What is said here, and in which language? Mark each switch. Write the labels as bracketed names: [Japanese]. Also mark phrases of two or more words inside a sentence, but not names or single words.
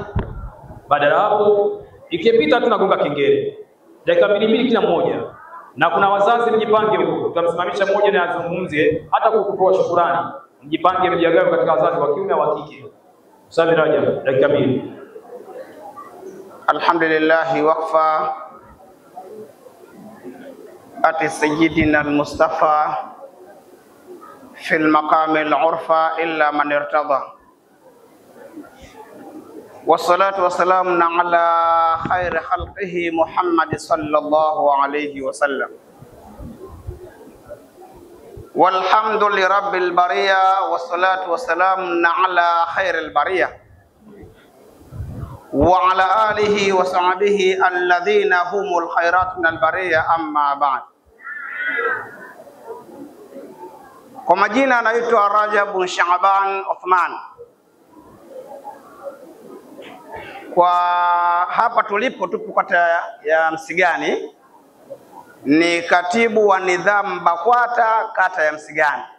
[Swahili] Baada ya hapo ikipita tunagonga kengele dakika 2 kila mmoja, Na kuna wazazi mjipange huko, tutamsimamisha mmoja na azungumze hata kukutoa shukrani. Mjipange mjagawe katika wazazi wa kiume wa kike. Ustadh Rajab, dakika 2. [Arabic] الحمد لله وقفة آتي سيدنا المصطفى في المقام العرفى إلا من ارتضى. والصلاة والسلام على خير خلقه محمد صلى الله عليه وسلم. والحمد لله رب البرية والصلاة والسلام على خير البرية وعلى آله وصحبه الذين هم الخيرات من البرية أما بعد. [Swahili] Kwa majina anaitwa Rajab bin Shaaban Uthman. Kwa hapa tulipo tupo kata ya Msigani, ni katibu wa nidhamu BAKWATA kata ya Msigani.